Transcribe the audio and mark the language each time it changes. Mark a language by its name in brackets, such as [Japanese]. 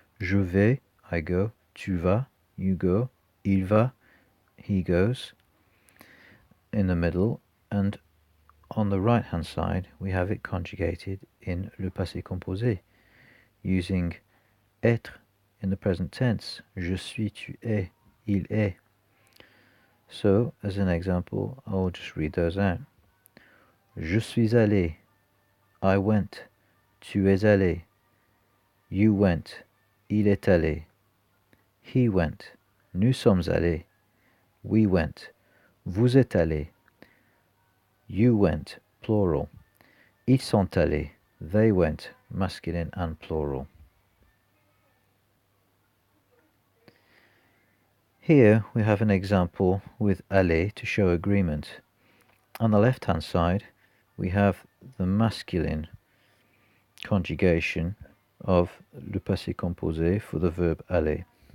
[French] Je vais, [English] I go, [French] tu vas, [English] you go, [French] il va, [English] he goes, in the middle, and on the right hand side we have it conjugated in le passé composé, using être in the present tense. [French] Je suis, tu es, il est. [English] So, as an example, I'll just read those out. [French] Je suis allé, [English] I went, [French] tu es allé, [English] you went, [French] il est allé, [English] he went, [French] nous sommes allés, [English] we went, [French] vous êtes allés, [English] you went, plural, [French] ils sont allés, [English] they went, masculine and plural. Here we have an example with aller to show agreement. On the left hand side we have the masculine conjugation of le passé composé for the verb aller.